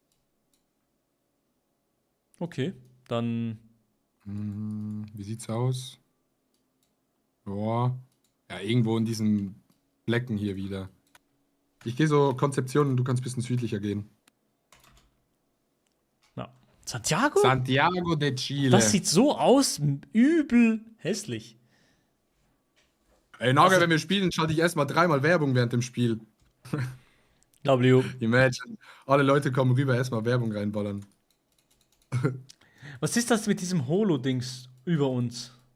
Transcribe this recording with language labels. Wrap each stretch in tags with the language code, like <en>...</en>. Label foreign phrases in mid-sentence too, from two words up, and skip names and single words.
<de>Okay, dann. Wie sieht's aus? Ja. Ja, irgendwo in diesem Flecken hier wieder. Ich gehe so Konzeption und du kannst ein bisschen südlicher gehen. Ja. Santiago? Santiago de Chile. Das sieht so aus, übel hässlich. Ey, Naga, wenn wir spielen, schalte ich erstmal 3-mal Werbung während dem Spiel. W. Imagine. Alle Leute kommen rüber, erstmal Werbung reinballern. Was ist das mit diesem Holo-Dings über uns?</de>